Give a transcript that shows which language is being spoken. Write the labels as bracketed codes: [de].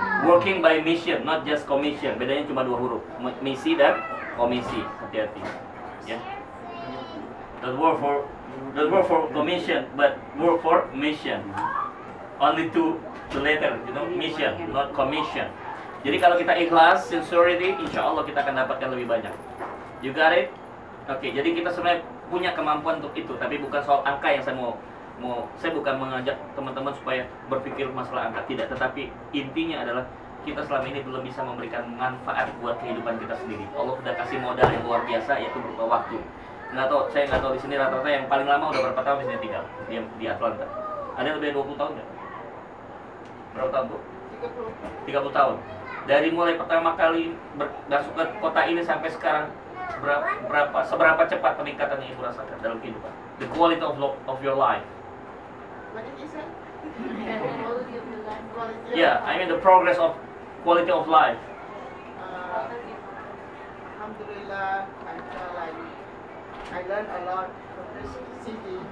[en] Working by mission, not just commission. [id] Bedanya cuma 2 huruf, misi dan komisi. Hati-hati. Ya. [en] Don't work for commission, but work for mission. Only two letter, you know, mission, not commission. [id] Jadi kalau kita ikhlas, sincerity, insya Allah kita akan dapatkan lebih banyak. [en] You got it? [id] Oke, jadi kita sebenarnya punya kemampuan untuk itu, tapi bukan soal angka yang saya bukan mengajak teman-teman supaya berpikir masalah angka, tidak. Tetapi intinya adalah kita selama ini belum bisa memberikan manfaat buat kehidupan kita sendiri. Allah sudah kasih modal yang luar biasa, yaitu berupa waktu. Saya nggak tahu di sini rata-rata yang paling lama udah berapa tahun di sini tinggal di Atlanta. Ada yang lebih dari 20 tahun nggak? Berapa tahun Bu? 30 tahun. Dari mulai pertama kali masuk ke kota ini sampai sekarang, seberapa cepat peningkatan yang Ibu rasakan dalam kehidupan? [en] The quality of your life. What did you say? Quality Yeah, I mean the progress of quality of life. Alhamdulillah, I feel like I learned a lot from this city.